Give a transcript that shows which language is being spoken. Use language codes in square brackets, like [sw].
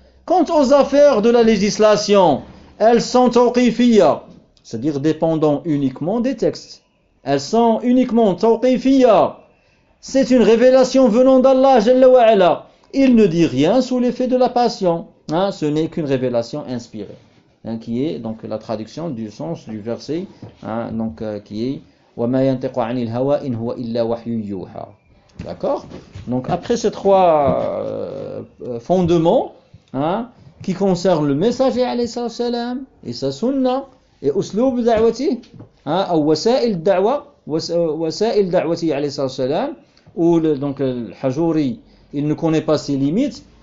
[fr] Quant aux affaires de la législation, elles sont tawqifiya, c'est-à-dire dépendant uniquement des textes. Elles sont uniquement tawqifiya. C'est une révélation venant d'Allah, jalla wa ala. Il ne dit rien sous l'effet de la passion. Hein? Ce n'est qu'une révélation inspirée. Hein? Qui est donc la traduction du sens du verset. Hein? Donc, qui est [ar] وَمَا يَنْتَقُ عَنِ الْهَوَىٰ إِنْ هُوَ إِلَّا وَحْيُ يُوحَىٰ. [fr] D'accord. Donc, après ces trois fondements, hein, qui concernent le messager alayhi salatu wasalam et sa sunna et usloub da'wati, hein, ou wasa'il da'wa, wasa'il da'wati alayhi salatu wasalam, ou donc le hajouri, il ne connaît pas ses limites.